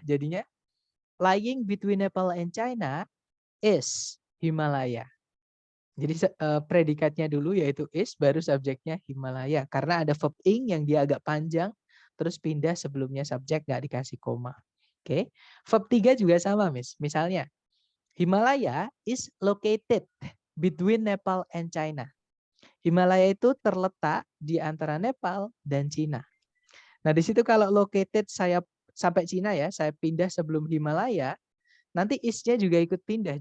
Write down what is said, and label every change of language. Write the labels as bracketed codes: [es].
[id] Jadinya [en] lying between Nepal and China is Himalaya. [id] Jadi predikatnya dulu yaitu is, baru subjeknya Himalaya. Karena ada verb ing yang dia agak panjang, terus pindah sebelumnya subjek nggak dikasih koma. Oke. Verb 3 juga sama, Miss. Misalnya, [en] Himalaya is located between Nepal and China. [id] Himalaya itu terletak di antara Nepal dan Cina. Nah, di situ kalau located saya sampai Cina ya, saya pindah sebelum Himalaya, nanti is-nya juga ikut pindah.